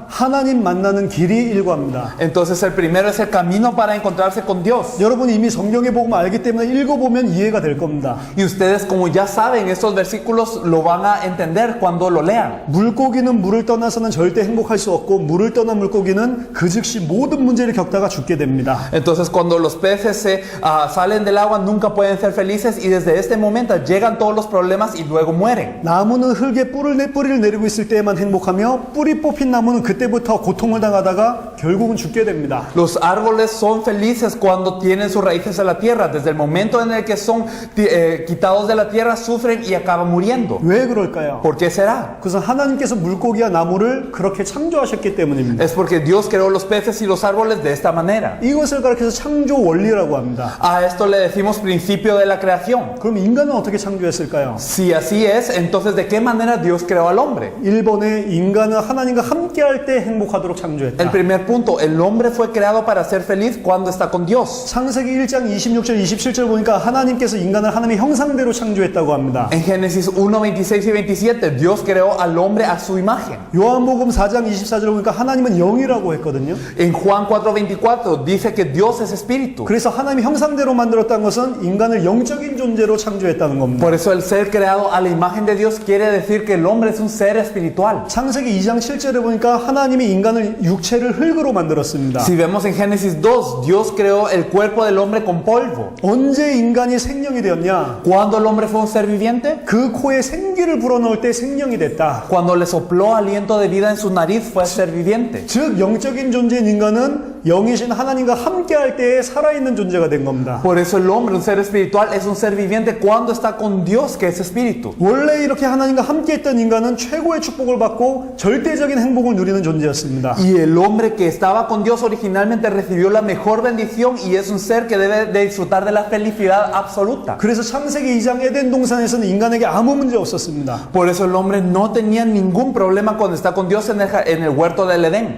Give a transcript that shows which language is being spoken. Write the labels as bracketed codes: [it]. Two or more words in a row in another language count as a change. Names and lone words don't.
[ko] 하나님 만나는 길이 일과입니다. [es] Entonces el primero es el camino para encontrarse con Dios. [ko] 여러분이 이미 성경에 보면 알기 때문에 읽어보면 이해가 될 겁니다. [es] Y ustedes, como ya saben, estos versículos lo van a entender cuando lo lean. [ko] 물고기는 물을 떠나서는 절대 행복할 수 없고 물을 떠난 물고기는 그 즉시 모든 문제를 겪다가 죽게 됩니다. [es] Entonces cuando los peces salen del agua nunca pueden ser felices y desde este momento llegan todos los problemas y luego mueren. [ko] 나무는 흙에 뿌리를 내리고 있을 때에만 행복하며 뿌리 뽑힌 나무는 그때부터 고통을 당하다가 결국은 죽게 됩니다. [es] Los árboles son felices cuando tienen sus raíces en la tierra. Desde el momento en el que son quitados de la tierra sufren y acaban muriendo. [ko] 왜 그럴까요? [es] ¿Por qué será? [ko] 그것은 하나님께서 물고기와 나무를 그렇게 창조하셨기 때문입니다. [es] Es porque Dios creó los peces y los árboles de esta manera. [ko] 이것을 가리켜서 창조 원리라고 합니다. [es] A esto le decimos principio de la creación. [ko] 그럼 인간은 어떻게 창조했을까요? [es] Si así es, entonces ¿de qué manera Dios creó al hombre? [ko] 1번에 인간은 하나님과 함께할 때 행복하도록 [es] El [ko] 창조했다. [es] primer punto, el hombre fue creado para ser feliz cuando está con Dios. [ko] 창세기 1장 26절 27절 보니까 하나님께서 인간을 하나님의 형상대로 창조했다고 합니다. [es] En Génesis 1, 26 y 27, Dios creó al hombre a su imagen. [ko] 요한복음 4장 24절 보니까 하나님은 영이라고 했거든요. [es] En Juan 4, 24 dice que Dios es espíritu. [ko] 그래서 하나님의 형상대로 만들었다는 것은 인간을 영적인 존재로 창조했다는 겁니다. [es] Por eso el ser creado a la imagen de Dios quiere decir que el hombre es un ser espiritual. [ko] 창세기 2장 7절에 보니까 하나님이 인간을 육체를 흙으로 만들었습니다. [es] Si vemos en Génesis 2, Dios creó el cuerpo del hombre con polvo. [ko] 언제 인간이 생명이 되었냐? [es] ¿Cuándo el hombre fue un ser viviente? [ko] 그 코에 생기를 불어넣을 때 생명이 됐다. [es] Cuando le sopló aliento de vida en su nariz fue ser viviente. [ko] 즉 영적인 존재인 인간은 영이신 하나님과 함께할 때에 살아있는 존재가 된 겁니다. [es] Por eso el hombre, un ser espiritual, es un ser viviente cuando está con Dios, que es espíritu. [ko] 원래 이렇게 하나님과 함께했던 인간은 최고의 축복을 받고 절대적인 행복을 누리는 존재였습니다. [es] Y el hombre que estaba con Dios originalmente recibió la mejor bendición y es un ser que debe de disfrutar de la felicidad absoluta. [ko] 그래서 창세기 2장 에덴 동산에서는 인간에게 아무 문제 없었습니다. [es] Por eso el hombre no tenía ningún problema cuando está con Dios en el huerto del Edén.